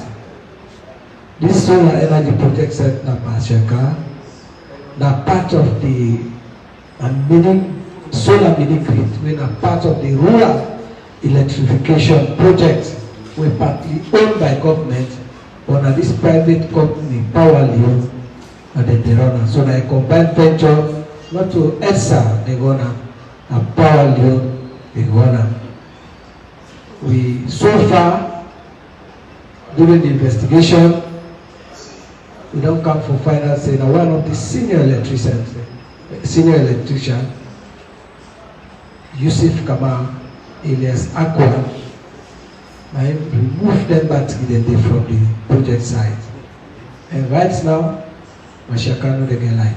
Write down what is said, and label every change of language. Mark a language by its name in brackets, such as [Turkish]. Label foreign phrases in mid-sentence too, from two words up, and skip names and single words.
[Krio] This solar energy project site na Mashakar na part of the solar mini grid, when a part of the rural electrification project wey partly owned by government, but na this private company Power Leone and dem dey run am. So na a combined venture, not to EDSA dey run am, na Power Leone dey run am. We so far during the investigation, we don come for final say na one of the senior electrician Yusuf Kamal alias Aqua, na him remove them battery dem from the project site, and right now Mashaka no dey get light.